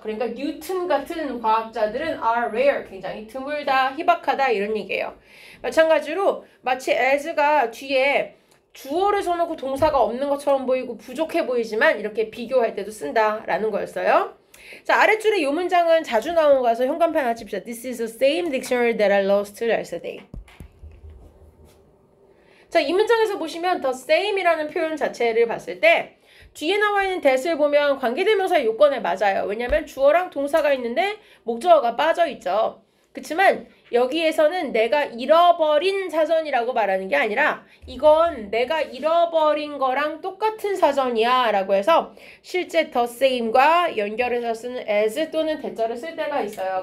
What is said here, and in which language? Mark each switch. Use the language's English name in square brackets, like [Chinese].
[Korean] 그러니까 뉴튼 같은 과학자들은 [English] are rare, [Korean] 굉장히 드물다, 희박하다 이런 얘기예요. 마찬가지로 마치 as가 뒤에 주어를 써놓고 동사가 없는 것처럼 보이고 부족해 보이지만 이렇게 비교할 때도 쓴다라는 거였어요. 자, 아랫줄에 이 문장은 자주 나온 거라서 현관펜 하나 칩시다. [English] This is the same dictionary that I lost yesterday. [Korean] 자, 이 문장에서 보시면 the same이라는 표현 자체를 봤을 때 뒤에 나와 있는 that을 보면 관계대명사의 요건에 맞아요. 왜냐면 주어랑 동사가 있는데 목적어가 빠져 있죠. 그렇지만 여기에서는 내가 잃어버린 사전이라고 말하는 게 아니라 이건 내가 잃어버린 거랑 똑같은 사전이야 라고 해서 실제 the same과 연결해서 쓰는 as 또는 대절을 쓸 때가 있어요.